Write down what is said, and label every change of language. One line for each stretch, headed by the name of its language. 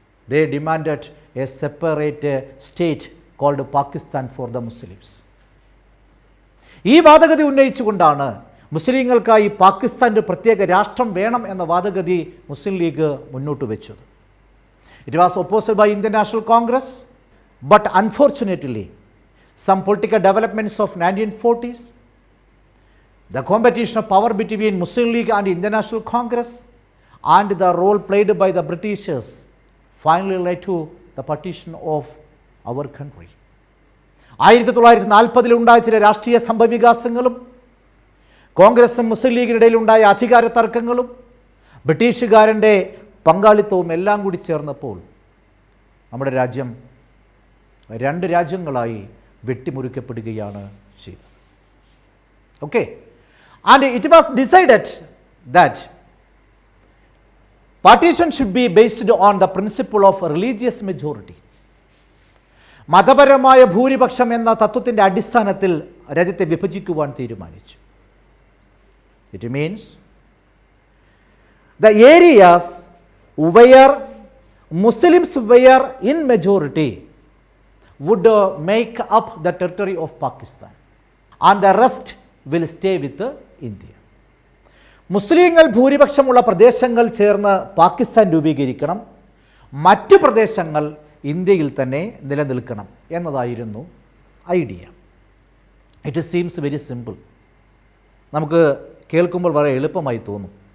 English: They demanded a separate state called Pakistan for the Muslims.
Malayalam: ഈ വാദഗതി ഉന്നയിച്ചുകൊണ്ടാണ് മുസ്ലിങ്ങൾക്കായി പാകിസ്ഥാൻ്റെ പ്രത്യേക രാഷ്ട്രം വേണം എന്ന വാദഗതി മുസ്ലിം ലീഗ് മുന്നോട്ട് വെച്ചത്.
English: It was opposed by Indian National Congress, but unfortunately, some political developments of 1940s, the competition of power between Muslim League and Indian National Congress, and the role played by the Britishers finally led to the partition of our country.
Malayalam: 1940 ചില രാഷ്ട്രീയ സംഭവവികാസങ്ങളും കോൺഗ്രസും മുസ്ലിം ലീഗിനിടയിലുണ്ടായ അധികാര തർക്കങ്ങളും ബ്രിട്ടീഷുകാരൻ്റെ പങ്കാളിത്തവും എല്ലാം കൂടി ചേർന്നപ്പോൾ നമ്മുടെ രാജ്യം 2 രാജ്യങ്ങളായി വെട്ടിമുറിക്കപ്പെടുകയാണ് ചെയ്തത്.
English: Okay, and it was decided that partition should be based on the principle of religious majority.
Malayalam: മതപരമായ ഭൂരിപക്ഷം എന്ന തത്വത്തിൻ്റെ അടിസ്ഥാനത്തിൽ രാജ്യത്തെ വിഭജിക്കുവാൻ തീരുമാനിച്ചു.
English: It means the areas where Muslims were in majority would make up the territory of Pakistan and the rest will stay with India.
Malayalam: മുസ്ലിങ്ങൾ ഭൂരിപക്ഷമുള്ള പ്രദേശങ്ങൾ ചേർന്ന് പാകിസ്ഥാൻ രൂപീകരിക്കണം, മറ്റ് പ്രദേശങ്ങൾ ഇന്ത്യയിൽ തന്നെ നിലനിൽക്കണം എന്നതായിരുന്നു idea.
English: It seems very simple.
Malayalam: നമുക്ക് കേൾക്കുമ്പോൾ വളരെ എളുപ്പമായി തോന്നും.